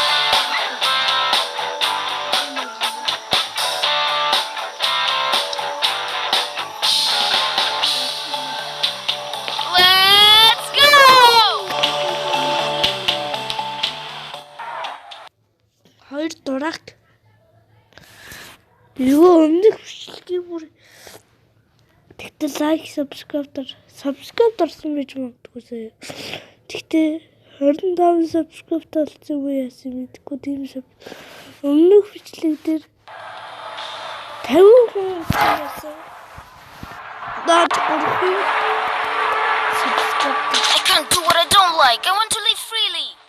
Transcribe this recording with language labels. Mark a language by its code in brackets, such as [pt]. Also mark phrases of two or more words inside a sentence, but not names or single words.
[en] Let's go! [mn] Хоёр дураг. Юу өмнөх бичлэгийг бүр тэгтэл лайк, subscribe дарсан байж магадгүй. Тэгтээ 25 subscribe талцсан үе яасан мэдгүй тийм өмнөх бичлэг дээр 50 хүн байсан. Даад гурван subscribe. [en] I can't do what I don't like. I want to live freely.